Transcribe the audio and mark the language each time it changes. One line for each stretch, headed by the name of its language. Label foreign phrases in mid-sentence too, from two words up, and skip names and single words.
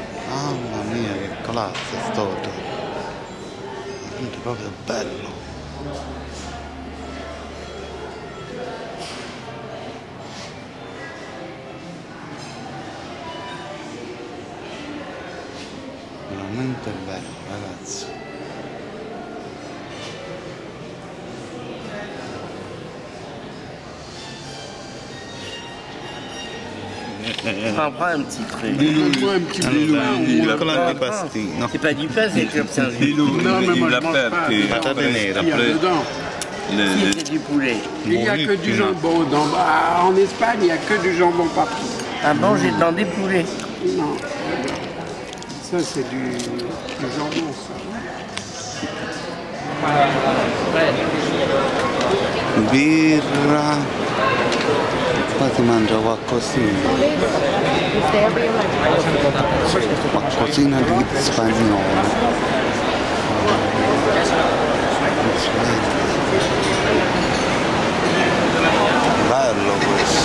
Italian: Mamma mia che classe sto hotel, è proprio bello. Veramente bello ragazzi.
French: Prends un petit truc. Donne-moi un petit
Italian: Piccola di pastino.
French: C'est pas du pain, c'est comme ça. Non, mais moi je mange pas.
Italian: Patate nere.
French: Il y a dedans. Si, c'est du poulet. Il n'y a que du jambon. En Espagne, il n'y a que du jambon partout. Ah bon, j'ai demandé poulet. Non. Ça, c'est du jambon, ça.
Italian: Birra. Qua si mangia qualcosina. Qualcosina di spagnolo. Bello questo.